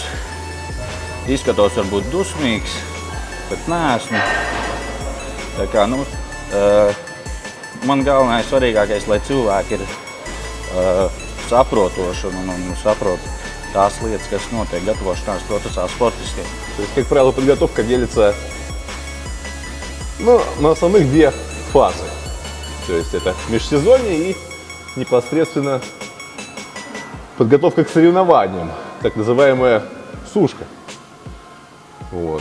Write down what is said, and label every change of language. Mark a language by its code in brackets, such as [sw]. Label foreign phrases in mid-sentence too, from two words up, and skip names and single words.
[lv] Izskatos varbūt dusmīgs, bet neesmu. Tā kā, man galvenais svarīgākais, lai cilvēki ir saprotoši un saprot tās lietas, kas notiek gatavošanās procesā sportistiem. [ru] То есть, как правило, подготовка делится на основных две фазы. То есть это межсезонье и непосредственно подготовка к соревнованиям, так называемая сушка. Вот.